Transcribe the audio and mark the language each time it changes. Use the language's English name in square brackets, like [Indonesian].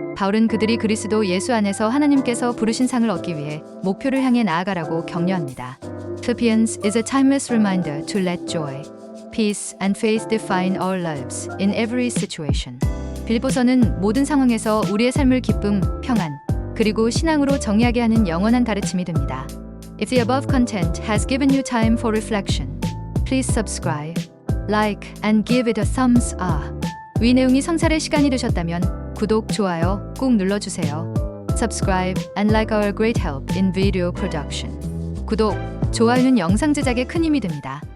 [Korean] 바울은 그들이 그리스도 예수 안에서 하나님께서 부르신 상을 얻기 위해 목표를 향해 나아가라고 격려합니다. [English] Philippians is a timeless reminder to let joy, peace and faith define our lives in every situation. [Korean] 빌보서는 모든 상황에서 우리의 삶을 기쁨, 평안, 그리고 신앙으로 정의하게 하는 영원한 가르침이 됩니다. [English] If the above content has given you time for reflection, please subscribe, like, and give it a thumbs up. [Korean] 위 내용이 성찰의 시간이 되셨다면 구독, 좋아요 꼭 눌러주세요. [English] Subscribe and like our great help in video production. [Korean] 구독, 좋아요는 영상 제작에 큰 힘이 됩니다.